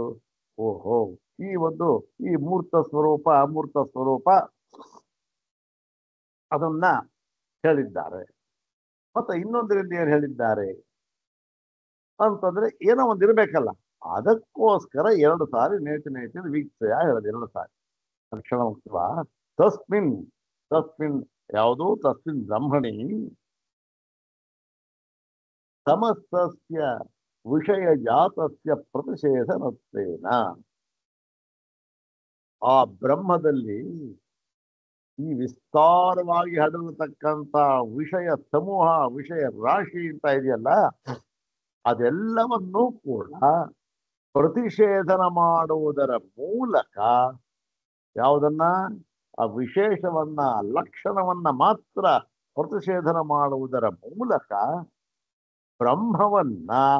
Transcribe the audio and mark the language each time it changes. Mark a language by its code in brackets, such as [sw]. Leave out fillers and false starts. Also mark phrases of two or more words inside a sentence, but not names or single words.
[kn] ಓಹೋ, ಈ ಮೂರ್ತ ಸ್ವರೂಪ ಅಮೂರ್ತ ಸ್ವರೂಪ ಅದನ್ನ ಹೇಳಿದ್ದಾರೆ. ಮತ್ತೆ ಇನ್ನೊಂದರಿಂದ ಏನ್ ಹೇಳಿದ್ದಾರೆ ಅಂತಂದ್ರೆ ಏನೋ ಒಂದು ಇರ್ಬೇಕಲ್ಲ, ಅದಕ್ಕೋಸ್ಕರ ಎರಡು ಸಾರಿ [sa] ನೇತಿ ನೇತಿ [kn] ವೀಕ್ಷಯ ಹೇಳೋದು. ಎರಡು ಸಾರಿ ಲಕ್ಷಣ ಮುಖ್ಯವಾ. [sa] ತಸ್ಮಿನ್ ತಸ್ಮಿನ್ ಯಾವುದು ತಸ್ಮಿನ್ ಬ್ರಹ್ಮಣಿ ಸಮಸ್ತಸ್ಯ ವಿಷಯ ಜಾತಸ್ಯ ಪ್ರತಿಷೇಧನತ್ವೇನ [kn] ಆ ಬ್ರಹ್ಮದಲ್ಲಿ ಈ ವಿಸ್ತಾರವಾಗಿ ಹರಡತಕ್ಕಂಥ ವಿಷಯ ಸಮೂಹ ವಿಷಯ ರಾಶಿ ಅಂತ ಇದೆಯಲ್ಲ ಅದೆಲ್ಲವನ್ನೂ ಕೂಡ ಪ್ರತಿಷೇಧನ ಮಾಡುವುದರ ಮೂಲಕ ಯಾವುದನ್ನ ಆ ವಿಶೇಷವನ್ನ ಲಕ್ಷಣವನ್ನ ಮಾತ್ರ ಪ್ರತಿಷೇಧನ ಮಾಡುವುದರ ಮೂಲಕ ಬ್ರಹ್ಮವನ್ನ